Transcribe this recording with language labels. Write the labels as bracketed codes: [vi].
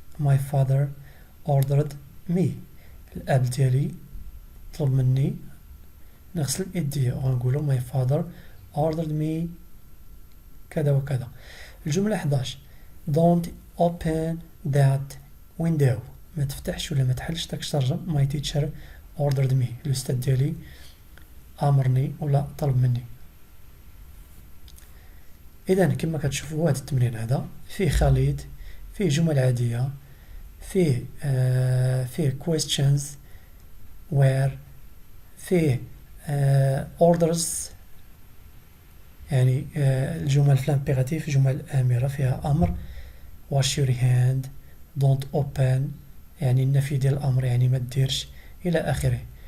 [en] my father ordered me. [ar] الأب ديالي طلب مني نغسل يدي، وغنقولو [en] my father ordered me [ar] كذا وكذا. الجملة [en] 11 don't open that window. [ar] ما تفتحش ولا ما تحلش داك الشرجة. [en] my teacher ordered me. [ar] الأستاذ ديالي أمرني ولا طلب مني. إذا كما كتشوفوا هذا التمرين هذا فيه خليط، فيه جمل عادية، فيه [en] questions where، [ar] فيه orders يعني الجمل في الامبيراتيف جمل آمرة فيها أمر، [en] wash your hand، don't open [ar] يعني النفي ديال الأمر يعني ما ديرش إلى آخره.